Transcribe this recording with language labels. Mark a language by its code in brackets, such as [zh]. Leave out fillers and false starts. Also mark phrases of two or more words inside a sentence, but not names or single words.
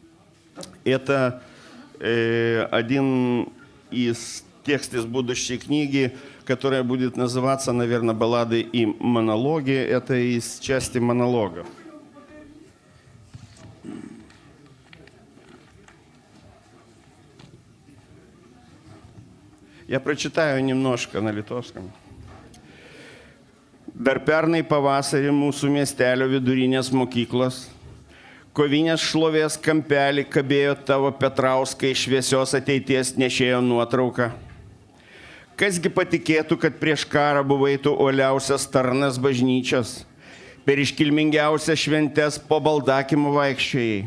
[ru] И Это один из текстов из будущей книги, которая будет называться, наверное, «Баллады и монологи». Это из части монологов. Я прочитаю немножко на литовском. [lt] Dar pernai pavasarį mūsų miestelio vidurinės mokyklos kovinės šlovės kampelį kabėjo tavo Petrauskai šviesios ateities nešėjo nuotrauka. Kasgi patikėtų, kad prieš karą buvai tu uoliausias tarnas bažnyčios, per iškilmingiausias šventes po baldakimu vaikščiojai.